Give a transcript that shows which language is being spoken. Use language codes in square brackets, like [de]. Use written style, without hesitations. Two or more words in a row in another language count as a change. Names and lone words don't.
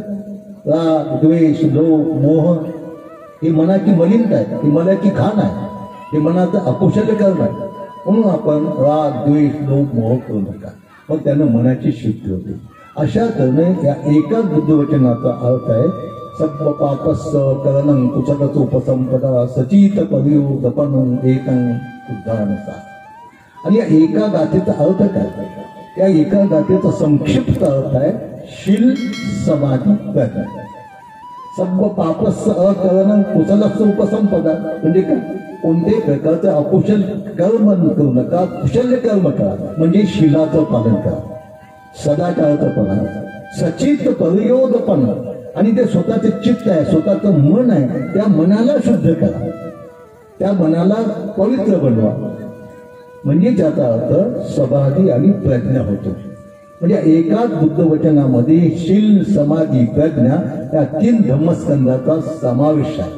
[mr] राग, द्वेष, लोभ, मोह ही मनाची मलिनता आहे, ही मनाची घाण आहे, हे मनाचं अकुशल कर्म आहे. म्हणून आपण राग, द्वेष, लोभ, मोह करू नका, मग त्यानं मनाची शुद्धी होते. अशा करणे या एकाच बुद्धवचनाचा अर्थ आहे. [pi] सब्ब पापस्स करणं कुचकच उपसंपदा सचित परियोदपनं एकं उद्धानसा. [mr] आणि या एका गाथेचा अर्थ काय? या एका गाथेचा संक्षिप्त अर्थ आहे शील, समाधी, प्रज्ञा. [pi] सब्ब पापस्स अकरणं कुचलस्स उपसंपदा [mr] म्हणजे काय? कोणत्याही प्रकारचं अकुशल कर्म करू नका, कुशल कर्म करा. म्हणजे शीलाचं पालन करा, सदाचाराचं पालन, [pi] सचित परियोदपन. [mr] आणि ते स्वतःचे चित्त आहे, स्वतःचं मन आहे, त्या मनाला शुद्ध करा, त्या मनाला पवित्र बनवा. म्हणजे त्याचा अर्थ समाधी आणि प्रज्ञा होतो. म्हणजे एकाच बुद्ध वचनामध्ये शील, समाधी, प्रज्ञा या 3 धम्मस्कंदाचा समावेश आहे.